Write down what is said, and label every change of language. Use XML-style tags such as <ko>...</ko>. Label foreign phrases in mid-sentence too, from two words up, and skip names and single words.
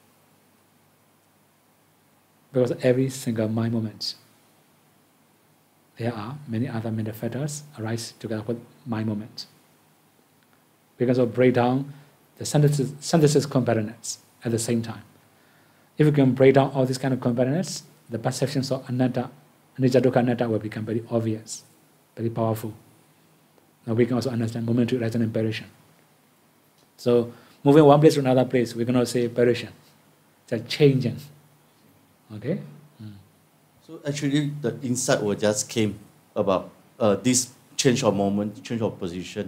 <en>Because every single mind moment, there are many other mental factors arise together with mind moment. We can also break down the synthesis comparateness at the same time. If we can break down all these kind of comparateness, the perceptions of anatta, anicca, dukkha, anatta will become very obvious, very powerful. Now we can also understand momentary arising and perishing. So moving one place to another place, we cannot say perishing. It's a changing. Okay? So actually the insight will just came about this change of moment, change of position.</en>